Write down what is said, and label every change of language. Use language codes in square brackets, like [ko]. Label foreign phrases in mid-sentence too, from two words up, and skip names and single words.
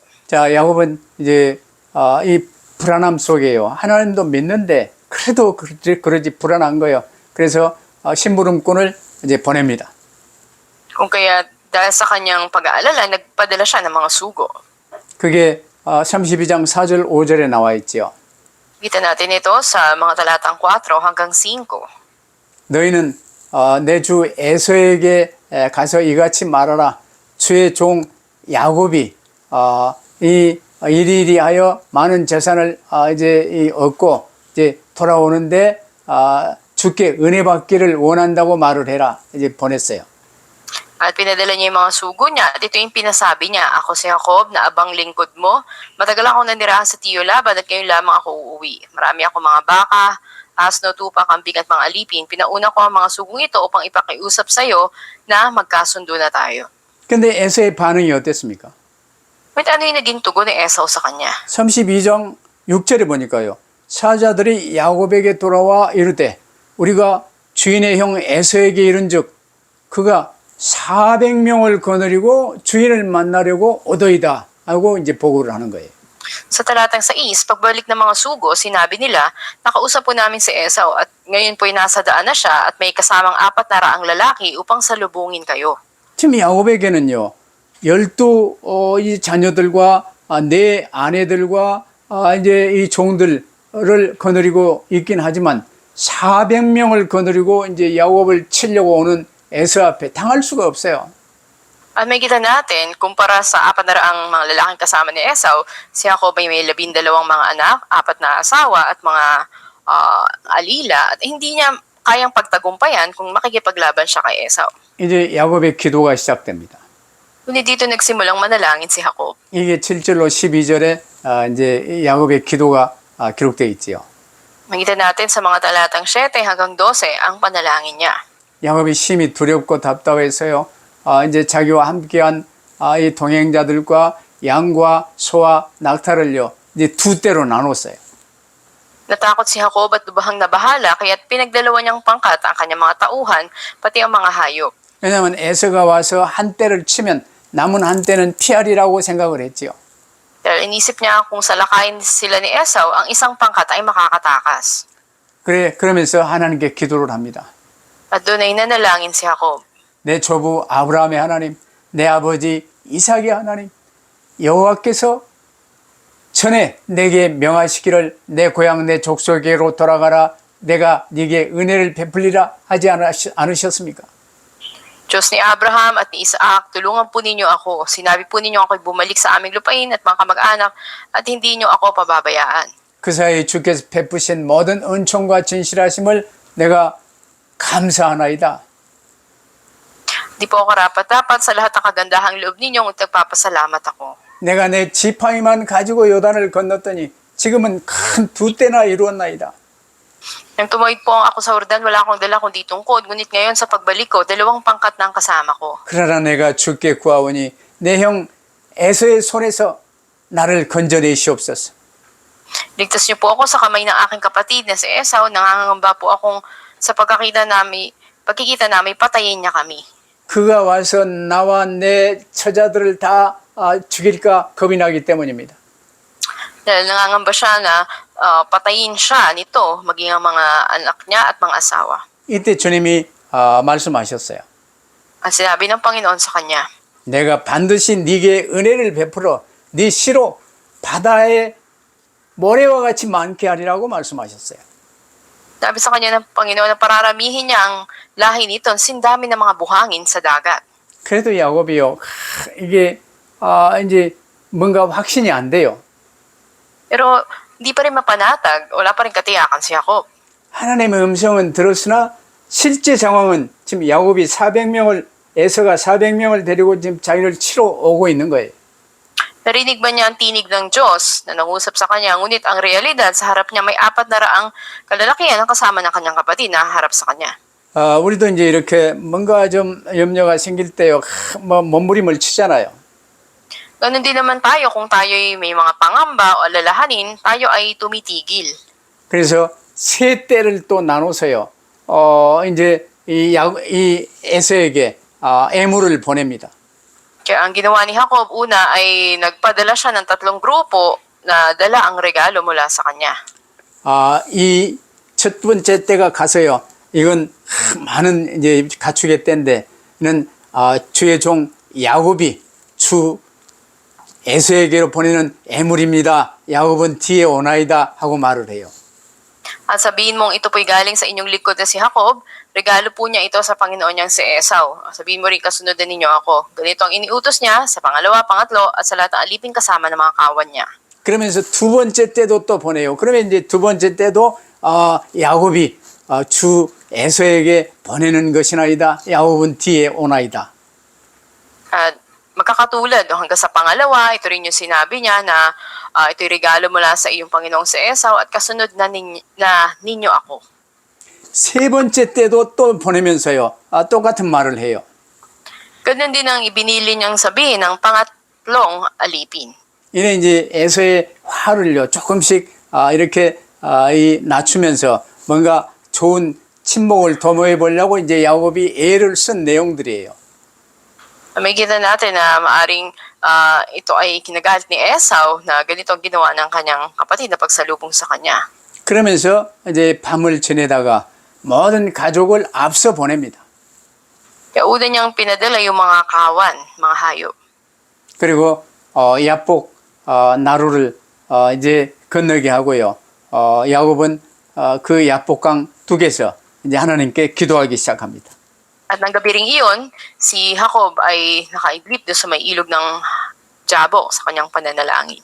[ko] 자, 야곱은 이제 이 불안함 속에요. 하나님도 믿는데 그래도 그러지 불안한 거예요. 그래서 심부름꾼을 이제 보냅니다. [tl] Kung kaya dahil sa kanyang pag-aalala, nagpadala siya ng mga sugo. [ko] 그게 32장 4절 5절에 나와 있죠. [tl] Kita natin ito sa mga talatang 4 hanggang 5. [ko] 너희는 내 주 에서에게 가서 이같이 말하라. 주의 종 야곱이 이 이리하여 많은 재산을 이제 얻고 이제 돌아오는데 주께 은혜 받기를 원한다고 말을 해라. 이제 보냈어요. [tl] At pinadala niya yung mga sugo niya at ito yung pinasabi niya, ako si Jacob na abang lingkod mo. Matagal ako nanirahan sa tiyo Laban at ngayon lamang ako uuwi. Marami ako mga baka, asno, tupa, kambing at mga alipin. Pinauna ko ang mga sugong ito upang ipakiusap sa iyo na magkasundo na tayo. [ko] 근데 에서의 반응이 어땠습니까? [tl] Ngunit ano yung naging tugon ni Esau sa kanya? [ko] 32장 6절에 보니까요. 사자들이 야곱에게 돌아와 이르되 우리가 주인의 형 에서에게 이른즉 그가 400명을 거느리고 주인을 만나려고 오더이다 하고 이제 보고를 하는 거예요. [tl] Sa talatang 6, pagbalik ng mga sugo, sinabi nila, nakausap po namin si Esau at ngayon po'y nasa daan na siya at may kasamang 400 lalaki upang salubungin kayo. [ko] 지금 야곱에게는요. 12 이 자녀들과 네 아내들과 이제 이 종들을 거느리고 있긴 하지만 400명을 거느리고 이제 야곱을 치려고 오는 에서 앞에 당할 수가 없어요. [tl] At may kita natin, kumpara sa 400 mga lalaking kasama ni Esau, si Jacob ay may 12 mga anak, 4 na asawa at mga alila at hindi niya kayang pagtagumpayan kung makikipaglaban siya kay Esau. [ko] 이제 야곱의 기도가 시작됩니다. [tl] Ngunit dito nagsimulang manalangin si Jacob. [ko] 이게 7절로 12절에 이제 야곱의 기도가 기록되어 있지요. [tl] Makita natin sa mga talatang 7 hanggang 12 ang panalangin niya. [ko] 야곱이 심히 두렵고 답답해서요. 이제 자기와 함께한 이 동행자들과 양과 소와 낙타를요. 이제 2대로 나눴어요. [tl] Natakot si Jacob at lubhang nabahala kaya't pinagdalawa niyang pangkat ang kanyang mga tauhan pati ang mga hayop. [ko] 왜냐하면 에서가 와서 한 대를 치면 남은 한 대는 피하리라고 생각을 했지요. [tl] Dahil inisip niya kung salakayin sila ni Esau, ang isang pangkat ay makakatakas. [ko] 그러면서 하나님께 기도를 합니다. [tl] At doon ay nanalangin si Jacob. [ko] 내 조부 아브라함의 하나님, 내 아버지 이삭의 하나님, 여호와께서 전에 내게 명하시기를 내 고향 내 족속에게로 돌아가라, 내가 네게 은혜를 베풀리라 하지 않으셨습니까? [tl] Diyos ni Abraham at ni Isaac, tulungan po ninyo ako. Sinabi po ninyo ako'y bumalik sa aming lupain at mga kamag-anak at hindi nyo ako pababayaan. [ko] 그 사이에 주께서 베푸신 모든 은총과 진실하심을 내가 감사하나이다. [tl] Di po ako karapat-dapat sa lahat ng kagandahang loob ninyo at nagpapasalamat ako. [ko] 내가 내 지팡이만 가지고 요단을 건넜더니 지금은 큰 두 때나 이루었나이다. [tl] Nang tumawid po ako sa Jordan, wala akong dala kundi tungkod. Ngunit ngayon sa pagbalik ko, 2 pangkat na ang kasama ko. [ko] 그러나 내가 주께 구하오니 내 형 에서의 손에서 나를 건져내시옵소서. [tl] Ligtas niyo po ako sa kamay ng aking kapatid na si Esau. Nangangamba po akong sa pagkikita namin, patayin niya kami. [ko] 그가 와서 나와 내 처자들을 다 죽일까 겁이 나기 때문입니다. [tl] Dahil nangangamba siya na patayin siya nito, maging ang mga anak niya at mga asawa. [ko] 이때 주님이 말씀하셨어요. [tl] Ang sinabi ng Panginoon sa kanya, [ko] 내가 반드시 네게 은혜를 베풀어 네 씨로 바다의 모래와 같이 많게 하리라고 말씀하셨어요. [tl] sabi sa kanya ng Panginoon na pararamihin niya ang lahi nito, sindami ng mga buhangin sa dagat. [ko] 그래도 야곱이요, 이게 이제 뭔가 확신이 안 돼요. [tl] Pero hindi pa rin mapanatag, wala pa rin katiyakan si Jacob. [ko] 하나님의 음성은 들었으나 실제 상황은 지금 야곱이 400명을 에서가 400명을 데리고 지금 자기를 치러 오고 있는 거예요. [tl] Narinig ba niya ang tinig ng Diyos na nangusap sa kanya? Ngunit ang realidad, sa harap niya may 400 kalalakihan ang kasama ng kanyang kapatid na harap sa kanya. [ko] 우리도 이제 이렇게 뭔가 좀 염려가 생길 때요, 뭐 몸부림을 치잖아요. [tl] Ganon din naman tayo kung tayo'y may mga pangamba o alalahanin, tayo ay tumitigil. [ko] 그래서 세 때를 또 나눠서요, 이제 이 에서에게 애물을 보냅니다. [tl] Kaya ang ginawa ni Jacob, una ay nagpadala siya ng 3 grupo na dala ang regalo mula sa kanya. [ko] 이 첫 번째 때가 가서요, 이건 많은 이제 가축의 때인데, 이는 주의 종 야곱이 주 에서에게로 보내는 애물입니다. 야곱은 뒤에 오나이다 하고 말을 해요. [tl] At sabihin mong ito po'y galing sa inyong likod na si Jacob, regalo po niya ito sa Panginoon niyang si Esau. Sabihin mo rin, kasunod ninyo ako. Ganito ang iniutos niya sa pangalawa, pangatlo, at sa lahat ng aliping kasama ng mga kawan niya. [ko] 그러면서 두 번째 때도 또 보내요. 그러면 이제 두 번째 때도 야곱이 주 에서에게 보내는 것이나이다. 야곱은 뒤에 오나이다. [tl] At magkakatulad hanggang sa pangalawa, ito rin yung sinabi niya na ito'y regalo mula sa iyong Panginoong si Esau at kasunod na ninyo ako. [ko] 세 번째 때도 또 보내면서요, 똑같은 말을 해요. [tl] Ganun din ang ibinili niyang sabihin ng pangatlong alipin. [ko] 이는 이제 에서의 화를요, 조금씩 이렇게 낮추면서 뭔가 좋은 친목을 도모해 보려고 이제 야곱이 애를 쓴 내용들이에요. [tl] May kita natin na maaring ito ay kinagalit ni Esau na ganito ang ginawa ng kanyang kapatid na pagsalubong sa kanya. [ko] 그러면서 이제 밤을 지내다가 모든 가족을 앞서 보냅니다. [tl] Kaya una niyang pinadala yung mga kawan, mga hayop. [ko] 그리고 야복 나루를 이제 건너게 하고요. 야곱은 그 야복강 둑에서 이제 하나님께 기도하기 시작합니다. [tl] At ng gabi ring iyon, si Jacob ay nakaiglip doon sa may ilog ng Jabok sa kanyang pananalangin.